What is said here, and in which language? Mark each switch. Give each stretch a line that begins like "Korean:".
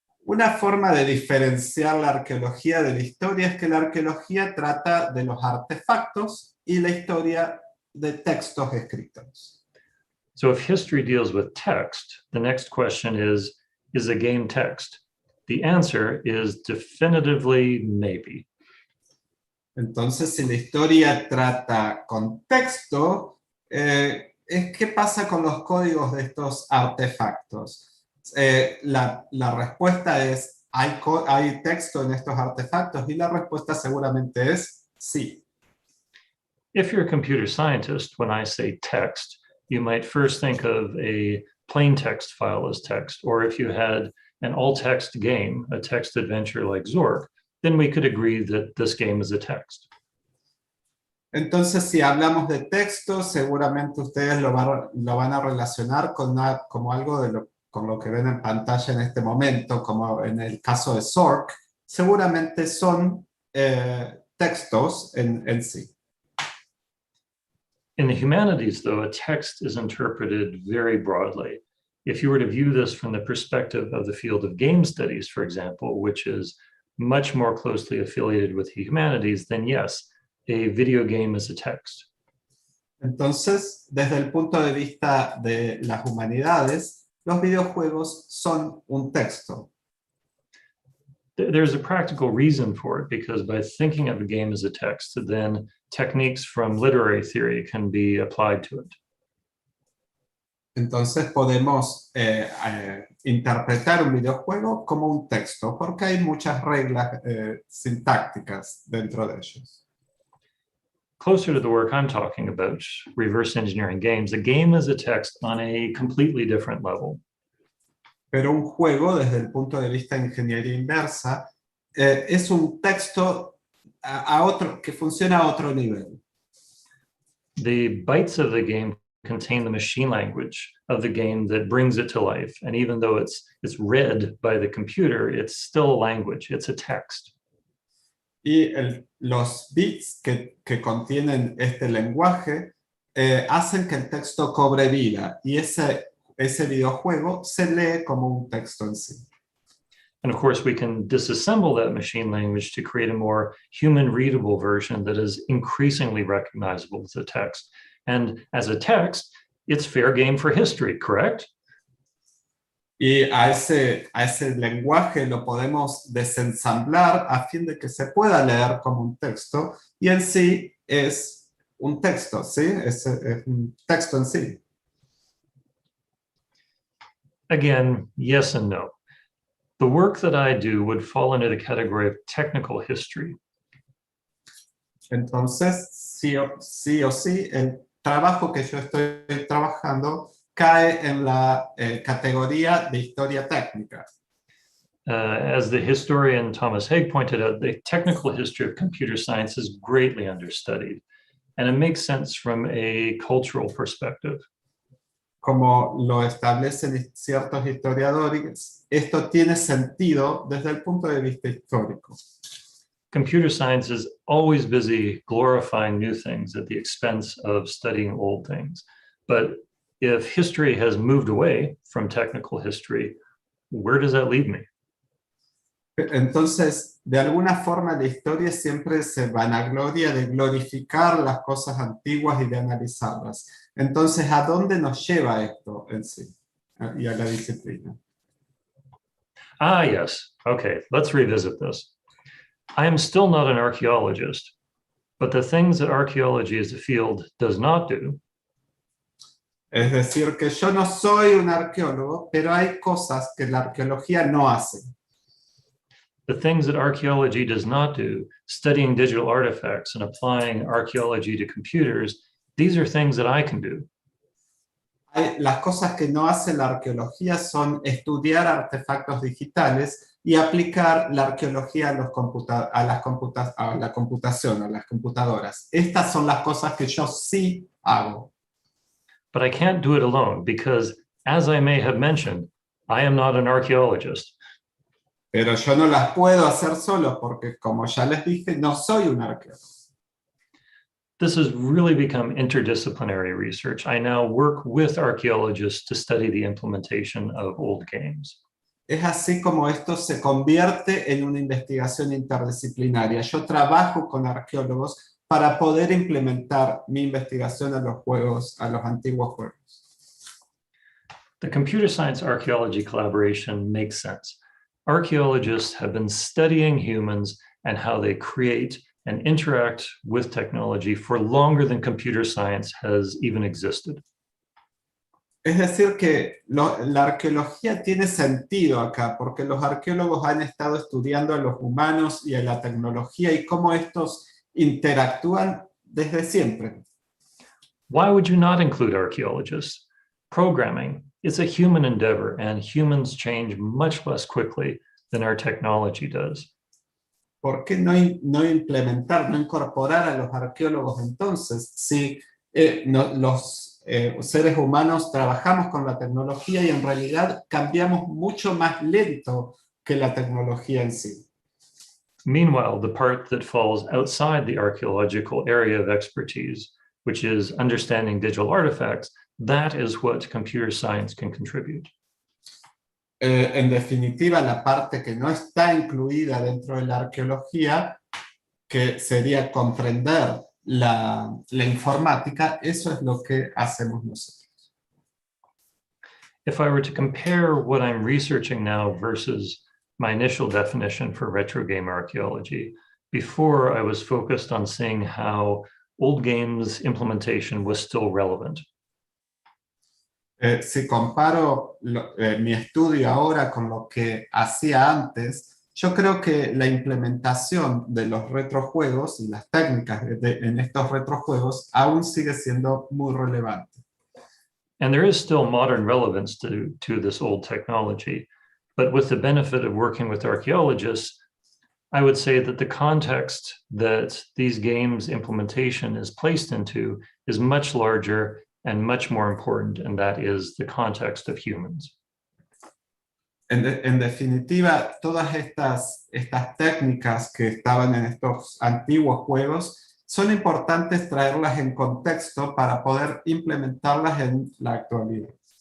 Spanish: Una forma de diferenciar la arqueología de la historia es que la arqueología trata de los artefactos y la historia de textos escritos.
English: So if history deals with text, the next question is a game text? The answer is definitively maybe.
Spanish: Entonces, si la historia trata con texto, ¿qué pasa con los códigos de estos artefactos? La respuesta es, ¿hay texto en estos artefactos? Y la respuesta seguramente es sí.
English: If you're a computer scientist, when I say text, you might first think of a plain text file as text, or if you had an all-text game, a text adventure like Zork, then we could agree that this game is a text.
Spanish: Entonces, si hablamos de texto, seguramente ustedes lo van a relacionar como algo con lo que ven en pantalla en este momento, como en el caso de Zork, seguramente son textos en sí.
English: In the humanities, though, a text is interpreted very broadly. If you were to view this from the perspective of the field of game studies, for example, which is much more closely affiliated with the humanities, then yes, a video game is a text.
Spanish: Entonces, desde el punto de vista de las humanidades, los videojuegos son un texto.
English: There's a practical reason for it, because by thinking of a game as a text, then techniques from literary theory can be applied to it.
Spanish: Entonces podemos interpretar un videojuego como un texto, porque hay muchas reglas sintácticas dentro de ellos.
English: Closer to the work I'm talking about, reverse engineering games, a game is a text on a completely different level.
Spanish: Pero un juego, desde el punto de vista de ingeniería inversa, es un texto que funciona a otro nivel.
English: The bytes of the game contain the machine language of the game that brings it to life. And even though it's read by the computer, it's still a language, it's a text.
Spanish: Y los bits que contienen este lenguaje hacen que el texto cobre vida, y ese videojuego se lee como un texto en sí.
English: And of course, we can disassemble that machine language to create a more human-readable version that is increasingly recognizable as a text. And as a text, it's fair game for history, correct?
Spanish: Y a ese lenguaje lo podemos desensamblar a fin de que se pueda leer como un texto, y en sí es un texto, ¿sí? Es un texto en sí.
English: Again, yes and no. The work that I do would fall into the category of technical history.
Spanish: Entonces, sí o sí, trabajo que yo estoy trabajando cae en la categoría de historia técnica.
English: As the historian Thomas Haig pointed out, the technical history of computer science is greatly understudied, and it makes sense from a cultural perspective.
Spanish: Como lo establecen ciertos historiadores, esto tiene sentido desde el punto de vista histórico.
English: Computer science is always busy glorifying new things at the expense of studying old things. But if history has moved away from technical history, where does that leave me?
Spanish: Entonces, de alguna forma la historia siempre se vanagloria de glorificar las cosas antiguas y de analizarlas. Entonces, ¿a dónde nos lleva esto en sí? Y a la disciplina.
English: Ah, yes. Okay, let's revisit this. I am still not an archaeologist, but the things that archaeology as a field does not do.
Spanish: Es decir, que yo no soy un arqueólogo, pero hay cosas que la arqueología no hace.
English: The things that archaeology does not do, studying digital artifacts and applying archaeology to computers, these are things that I can do.
Spanish: Las cosas que no hace la arqueología son estudiar artefactos digitales y aplicar la arqueología a la computación, a las computadoras. Estas son las cosas que yo sí hago.
English: But I can't do it alone because, as I may have mentioned, I am not an archaeologist.
Spanish: Pero yo no las puedo hacer solo porque, como ya les dije, no soy un arqueólogo.
English: This has really become interdisciplinary research. I now work with archaeologists to study the implementation of old games.
Spanish: Es así como esto se convierte en una investigación interdisciplinaria. Yo trabajo con arqueólogos para poder implementar mi investigación a los juegos, a los antiguos juegos.
English: The computer science archaeology collaboration makes sense. Archaeologists have been studying humans and how they create and interact with technology for longer than computer science has even existed.
Spanish: Es decir que la arqueología tiene sentido acá, porque los arqueólogos han estado estudiando a los humanos y a la tecnología y cómo estos interactúan desde siempre.
English: Why would you not include archaeologists? Programming is a human endeavor, and humans change much less quickly than our technology does.
Spanish: ¿Por qué no implementar, no incorporar a los arqueólogos entonces? Si los seres humanos trabajamos con la tecnología y en realidad cambiamos mucho más lento que la tecnología en sí.
English: Meanwhile, the part that falls outside the archaeological area of expertise, which is understanding digital artifacts, that is what computer science can contribute.
Spanish: En definitiva, la parte que no está incluida dentro de la arqueología, que sería comprender la informática, eso es lo que hacemos nosotros.
English: If I were to compare what I'm researching now versus my initial definition for retro game archaeology, before I was focused on seeing how old games implementation was still relevant.
Spanish: Si comparo mi estudio ahora con lo que hacía antes, yo creo que la implementación de los retrojuegos y las técnicas en estos retrojuegos aún sigue siendo muy relevante.
English: And there is still modern relevance to this old technology, but with the benefit of working with archaeologists, I would say that the context that these games implementation is placed into is much larger and much more important, and that is the context of humans.
Spanish: En definitiva, todas estas técnicas que estaban en estos antiguos juegos son importantes traerlas en contexto para poder implementarlas en la actualidad.